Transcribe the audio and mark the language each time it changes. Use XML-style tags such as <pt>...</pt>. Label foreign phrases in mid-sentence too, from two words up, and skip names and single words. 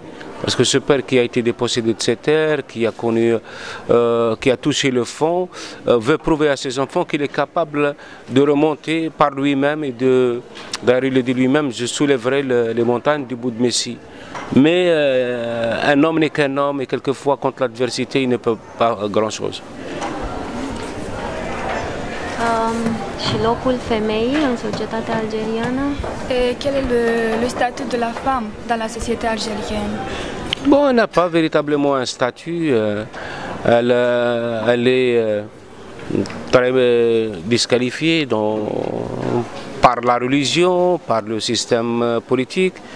<fr>Parce que ce père qui a été dépossédé de ses terres, qui a touché le fond, veut prouver à ses enfants qu'il est capable de remonter par lui-même et d'ailleurs il le dit lui-même, je soulèverai les montagnes du bout de Messie. Mais un homme n'est qu'un homme et quelquefois contre l'adversité il ne peut pas grand-chose.</fr> <ro>Și locul femeii în societatea algérienne?</ro> <fr>Et quel est le statut de la femme dans la société algérienne? Bon, elle n'a pas véritablement un statut. Elle est très disqualifiée par la religion, par le système politique.</fr>